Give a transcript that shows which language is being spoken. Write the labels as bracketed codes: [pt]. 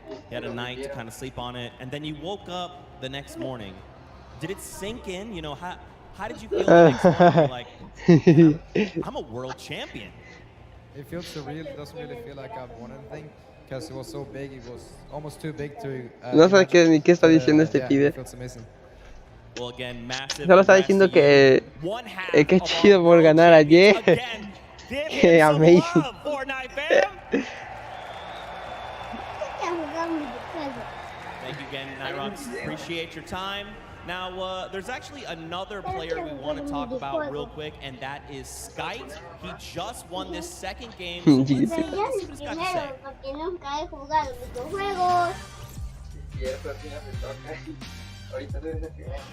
[en] You had a night to kind of sleep on it, and then you woke up the next morning. Did it sink in? You know, how did you feel the next morning? You're like, I'm a world champion. It feels surreal. It doesn't really feel like I've won anything, because it was so big. It was almost too big to... [es] No sé ni qué está diciendo este pibe. [en] It feels amazing. Well, again, massive. [es] Solo está diciendo que qué chido por ganar ayer. Qué amazing. [en] Thank you again, Nyrox. Appreciate your time. Now, there's actually another player we want to talk about real quick, and that is Skite. He just won this second game, so let's see what he's got to say.